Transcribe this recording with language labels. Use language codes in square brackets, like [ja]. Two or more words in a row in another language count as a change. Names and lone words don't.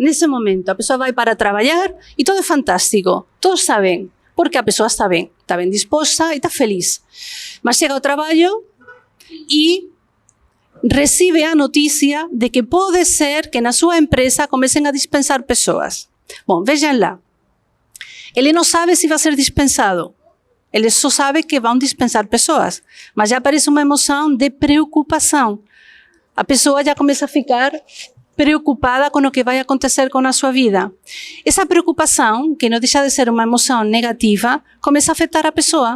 [gl] Nese momento a persoa vai para traballar e todo é fantástico, todo está ben, porque a persoa está ben disposta e está feliz. Mas chega ao traballo e recibe a noticia de que pode ser que na súa empresa comecen a dispensar persoas. Bom, vexan lá. Ele non sabe se vai ser dispensado. Ele só sabe que vão dispensar persoas. [pt] Mas já aparece uma emoção de preocupação. A pessoa já começa a ficar preocupada com o que vai acontecer com a sua vida. Essa preocupação, que não deixa de ser uma emoção negativa, começa a afetar a pessoa.